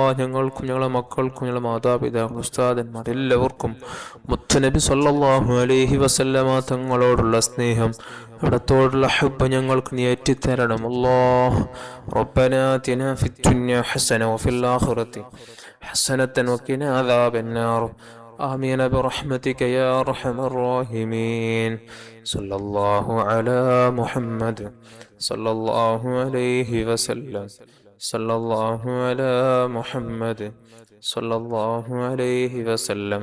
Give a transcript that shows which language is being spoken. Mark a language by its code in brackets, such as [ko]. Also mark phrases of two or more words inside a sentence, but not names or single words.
[ml] ഞങ്ങൾക്കും ഞങ്ങളെ മക്കൾക്കും ഞങ്ങളെ മാതാപിതാക്കൾ, ഉസ്താദന്മാർ എല്ലാവർക്കും മുത്തുനബി [ar] صلى الله عليه وسلم [ml] തങ്ങളോടുള്ള സ്നേഹം, അവിടത്തോടുള്ള ഹബ്ബ് ഞങ്ങൾക്ക് നീ ഏറ്റിത്തരണം അല്ലാഹ്. [ar] ربنا آتنا في الدنيا حسنة وفي الآخرة حسنة وقنا عذاب النار. آمين برحمتك يا أرحم الراحمين. صلى الله على محمد صلى الله عليه وسلم. صلى الله على محمد صلى الله عليه وسلم.